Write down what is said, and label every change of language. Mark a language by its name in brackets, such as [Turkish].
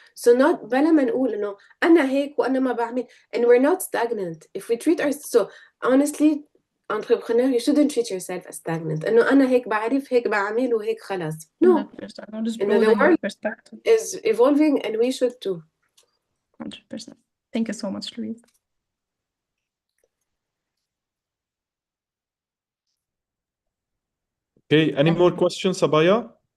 [English] So not [Arabic] بلا ما نقول إنه أنا هيك وأنا ما بعمل, [English] and we're not stagnant if we treat ourselves. So honestly, entrepreneur, you shouldn't treat yourself as stagnant. [Arabic] إنه أنا هيك بعرف هيك بعمل وهيك خلاص. [English] No, the world is evolving and we should too. 100%. Thank you so much, Louise. Okay, any more questions, Abaya?